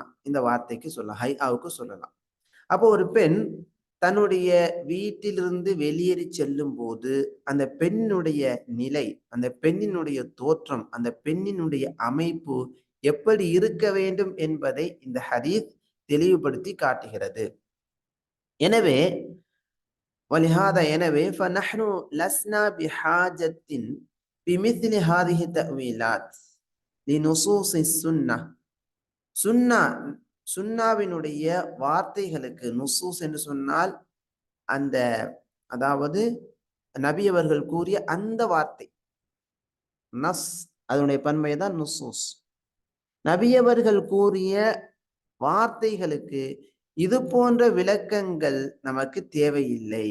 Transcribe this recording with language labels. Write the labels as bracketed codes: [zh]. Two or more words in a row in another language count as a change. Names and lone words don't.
[ta] இந்த வார்த்தைக்கு சொல்லலாம், ஹைஆவுக்கு சொல்லலாம். அப்போ ஒரு பெண் தன்னுடைய வீட்டிலிருந்து வெளியேறி செல்லும் போது அந்த பெண்ணுடைய நிலை, அந்த பெண்ணினுடைய தோற்றம், அந்த பெண்ணினுடைய அமைப்பு எப்படி இருக்க வேண்டும் என்பதை இந்த ஹதீஸ் தெளிவுபடுத்தி காட்டுகிறது. எனவே எனவே [ar] فنحن لسنا بحاجة بمثل هذه التأويلات لنصوص السنة [ta] சுன்னா சுன்னாவினுடைய வார்த்தைகளுக்கு நுசூஸ் என்று சொன்னால் அந்த அதாவது நபி அவர்கள் கூறிய அந்த வார்த்தை நஸ் அதனுடைய பன்மை தான் நுசூஸ். நபி அவர்கள் கூறிய வார்த்தைகளுக்கு இது போன்ற விளக்கங்கள் நமக்கு தேவையில்லை.